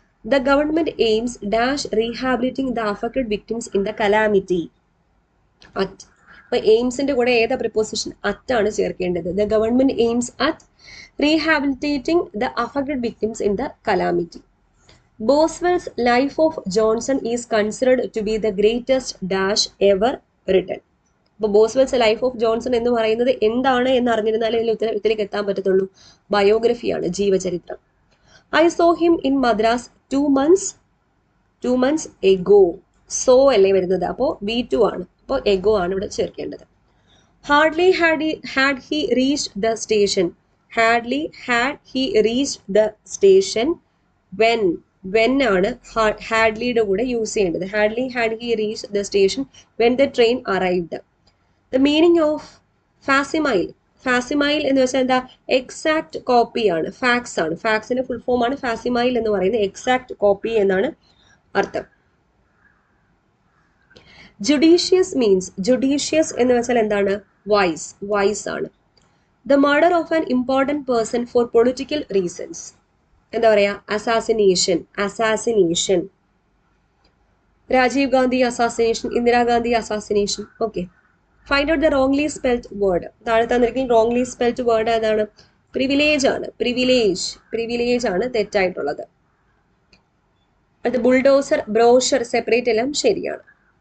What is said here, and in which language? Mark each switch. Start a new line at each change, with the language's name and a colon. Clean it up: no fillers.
English: The government aims dash rehabilitating the affected victims in the calamity. At.
Malayalam: അപ്പൊ എയിംസിന്റെ കൂടെ ഏതാ preposition? At ആണ് ചേർക്കേണ്ടത്.
English: The government aims at rehabilitating the affected victims in the calamity. Boswell's Life of Johnson is considered to be the greatest dash ever written.
Malayalam: അപ്പോൾ ബോസ്വെൽസ് life of Johnson എന്ന് പറയുന്നത് എന്താണ് എന്ന് അറിഞ്ഞിരുന്നാലേ ഉത്തരത്തിലേക്ക് എത്താൻ പറ്റത്തുള്ളൂ. ബയോഗ്രഫിയാണ്, ജീവചരിത്രം.
English: I saw him in Madras 2 months ago.
Malayalam: So അല്ലേ വരുന്നത്, അപ്പോൾ V2 ആണ്. അപ്പോൾ എഗോ ആണ് ഇവിടെ ചേർക്കേണ്ടത്.
English: Hardly had he reached the station. Hardly had he reached the station when
Malayalam: ആണ് ഹാഡ്ലിയുടെ കൂടെ യൂസ് ചെയ്യേണ്ടത്.
English: Hardly had he reached the station when the train arrived. The meaning of facsimile.
Malayalam: Facsimile എന്ന് വെച്ചാൽ എന്താ? എക്സാക്ട് കോപ്പി ആണ്. Fax ആണ്. ഫാക്സിന്റെ full form ആണ് ഫാസിമൈൽ എന്ന് പറയുന്നത്. എക്സാക്ട് കോപ്പി എന്നാണ് അർത്ഥം. Judicious means. ജുഡീഷ്യസ് എന്ന് വെച്ചാൽ എന്താണ്? വൈസ്. വൈസ് ആണ്. The murder of an important person for political reasons. എന്താ പറയാ? Assassination. Assassination. Rajeev Gandhi assassination, Indira Gandhi assassination. Okay.
English: Find out the wrongly spelled word.
Malayalam: താഴെ തന്നിരിക്കുന്ന റോങ്ലി സ്പെൽഡ് വേർഡ് ഏതാണ്? പ്രിവിലേജ് ആണ്. പ്രിവിലേജ്. പ്രിവിലേജ് ആണ് തെറ്റായിട്ടുള്ളത്. അത് ബുൾഡോസർ, ബ്രോഷർ സെപ്പറേറ്റ് എല്ലാം ശരിയാണ്.